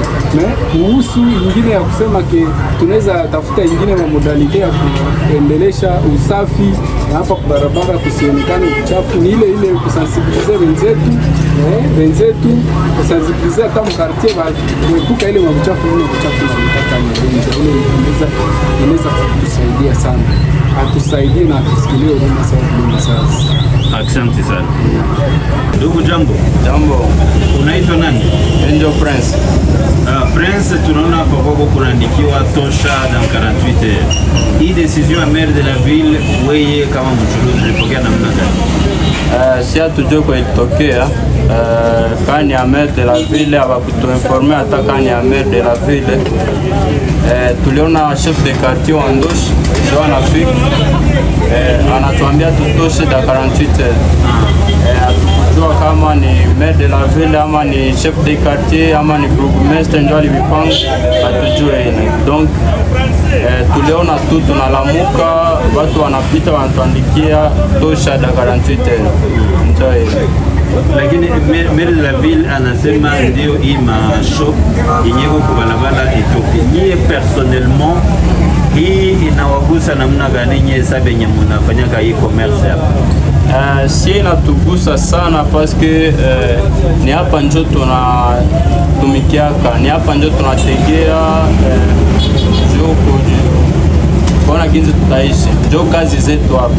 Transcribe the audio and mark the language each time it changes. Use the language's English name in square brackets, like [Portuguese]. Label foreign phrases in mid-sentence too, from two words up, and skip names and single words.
[Swahili] Na kuhusu ingine ya kusema ke tunaweza tafuta ingine na modalite ya kuendelesha usafi hapa kwa barabara kusionekane uchafu, ni ile kusensibilize wenzetu kusensibilize hata mkartie kuepuka ile uchafu na mgonjwa ile inaweza kusaidia sana, atusaidie na atusikilie huruma sasa. Asante sana. Ndugu, jambo. Jambo. Unaitwa nani? Angel Prince. Prince, tunaona hapa kwako kunaandikiwa tosha [French] dans 48 heures. [Swahili] Hii decision ya [French] maire de la ville, [Swahili] wewe kama mchuruzi ulipokea namna gani? Si hatujue kwa ilitokea kani ya [French] maire de la ville [Swahili] hawakutuinforme hata kani ya [French] maire de la ville. [Swahili] Tuliona [French] chef de quartier [Swahili] wa Ndoshi ndio anafika anatuambia tutoshe da [French] 48 heures. [Swahili] Hatukujua kama ni [French] maire de la ville [Swahili] ama ni [French] chef de quartier [Swahili] ama ni bourgmestre ndio alipanga, hatujue ine. Donc tuliona tu tunalamuka, watu wanapita wanatuandikia tosha da [French] 48 heures. [Swahili] Ndio ine. Lakini [French] maire de la ville [Swahili] anasema ndio hii mashop yenyeko kubalabala itoke. Nyie personnellement hii inawagusa namna gani nyie sabe nye munafanyaka hii commerce hapa? Si inatugusa sana paske ni hapa njo tunatumikiaka, ni hapa njo tunategea kuona kinzi tutaishi, njo kazi zetu hapa.